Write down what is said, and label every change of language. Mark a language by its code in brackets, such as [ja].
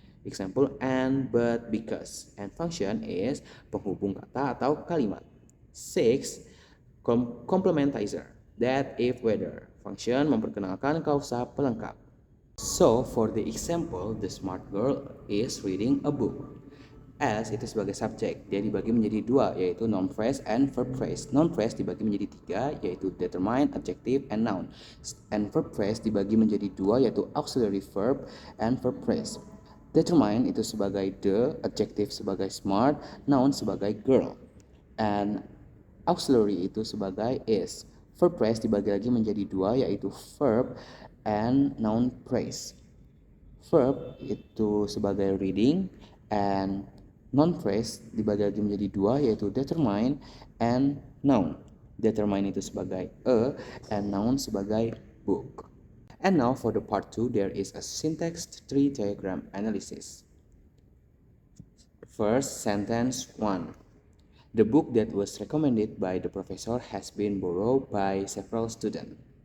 [en] Example, and, but, because. And function is [id] penghubung kata atau kalimat. [en] 6. Complementizer. That, if, whether. Function [id] memperkenalkan kausa pelengkap. [en] So, for the example, the smart girl is reading a book. [id] As itu sebagai subjek, dia dibagi menjadi dua, yaitu [en] noun phrase and verb phrase. [id] Noun phrase dibagi menjadi tiga, yaitu determine, adjective, and noun. And verb phrase dibagi menjadi dua, yaitu [en] auxiliary verb and verb phrase. [id] Determine itu sebagai the, adjective sebagai smart, noun sebagai girl. And auxiliary itu sebagai is. Verb phrase dibagi lagi menjadi dua, yaitu [en] verb and noun phrase. [id] Verb itu sebagai reading and noun phrase dibagi lagi menjadi dua, yaitu determine and noun. Determine itu sebagai a and noun sebagai book. [en] And now for the part 2, there is a syntax tree diagram analysis. First, sentence 1. The book that was recommended by the professor has been borrowed by several students.